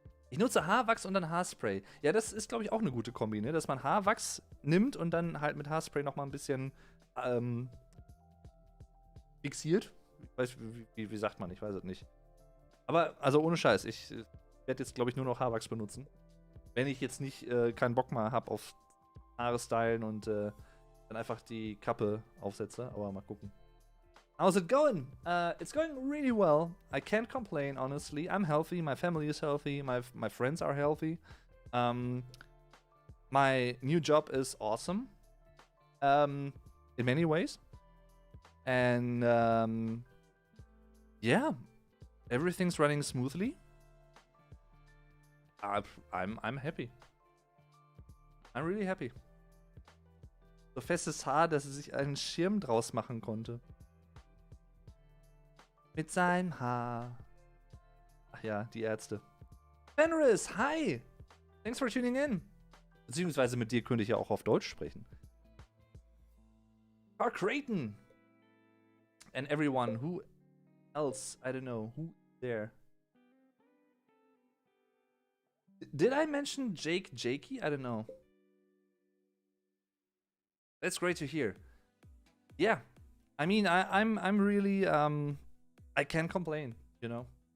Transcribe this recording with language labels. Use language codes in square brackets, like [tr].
[de] Ich nutze Haarwachs und dann Haarspray. Ja, das ist, glaube ich, auch eine gute Kombi, ne? Dass man Haarwachs nimmt und dann halt mit Haarspray nochmal ein bisschen fixiert. Ich weiß, wie sagt man? Ich weiß es nicht. Aber, also ohne Scheiß, ich werde jetzt, glaube ich, nur noch Haarwachs benutzen. Wenn ich jetzt nicht keinen Bock mehr habe auf Haare stylen und dann einfach die Kappe aufsetze. Aber mal gucken. [en] How's it going? It's going really well. I can't complain, honestly. I'm healthy. My family is healthy. My friends are healthy. My new job is awesome. In many ways. And yeah, everything's running smoothly. I'm happy. I'm really happy. [de] So festes Haar, dass er sich einen Schirm draus machen konnte. Mit seinem Haar. Ach ja, die Ärzte. [en] Fenris, hi! Thanks for tuning in. [de] Beziehungsweise mit dir könnte ich ja auch auf Deutsch sprechen. [en] Carl Creighton. And everyone who else, I don't know, who there. Did I mention Jake Jakey? I don't know. That's great to hear. Yeah. I mean, I'm really, I can't complain, you know?